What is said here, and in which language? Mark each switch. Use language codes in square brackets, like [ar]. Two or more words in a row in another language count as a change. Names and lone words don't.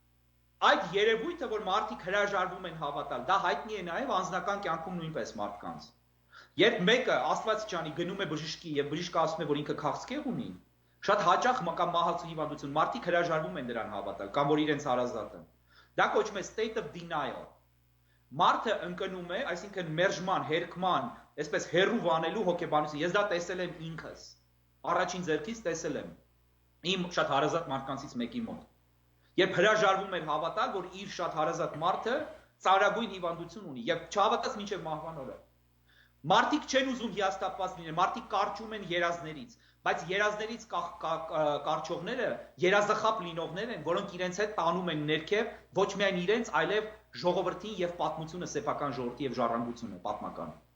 [hy] Այդ երևույթը, որ մարդիկ հրաժարվում են հավատալ, դա հայտնի է նաև անձնական կյանքում նույնպես մարդկանց։ Երբ մեկը Աստված ջանի գնում է բժշկի եւ բժիշկը ասում է, որ ինքը քաղցկեղ ունի, շատ հաճախ կամ մահացու հիվանդություն, մարդիկ հրաժարվում են դրան հավատալ, կամ որ իրենց հարազատը։ Դա կոչվում է [en] state of denial։ [hy] Մարդը ընկնում է, այսինքն մերժման, հերկման, այսպես հերու վանելու հոգեբանություն։ Ես դա տեսել եմ ինքս։ Առաջին ձեռքից տեսել եմ։ Իմ շատ հարազատ մարդկանցից մեկի մոտ։ Երբ հրաժարվում էր հավատալ, որ իր շատ հարազատ մարդը ծարագույն հիվանդություն ունի եւ չհավատաց մինչեւ մահվան օրը։ Մարդիկ չեն ուզում հիասթափված լինել, մարդիկ կարճում են երազներից, բայց երազներից կարճողները երազախապ լինողներ են, որոնք իրենց հետ տանում են ներքև ոչ միայն իրենց, այլև ժողովրդին եւ պատմությունը, սեփական ժողովրդի եւ ժառանգությունը պատմական։